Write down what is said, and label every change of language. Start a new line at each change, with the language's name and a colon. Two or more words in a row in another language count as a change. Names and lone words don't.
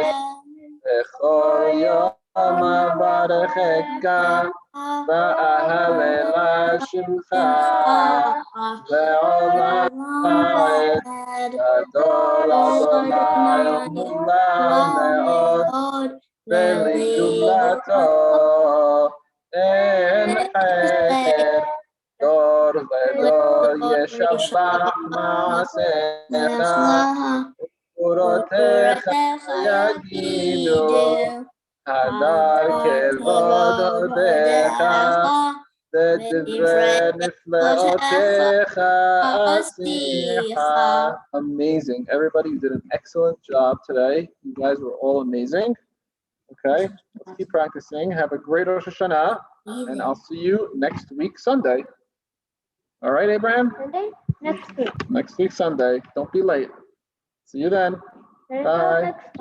Hebrew: בכל יום אברכך. ואהללה שמך לעולם ועד. גדול אדני ומהלל מאד. ולגדלתו אין חקר. דור לדור ישבח מעשיך. וגבורתיך יגידו. הדר כבוד הודך. ודברי נפלאותיך אשיחה.
English: Amazing. Everybody did an excellent job today. You guys were all amazing. Okay, let's keep practicing. Have a great Rosh Hashanah, and I'll see you next week, Sunday. All right, Abraham? Sunday? Next week. Next week, Sunday. Don't be late. See you then. Bye.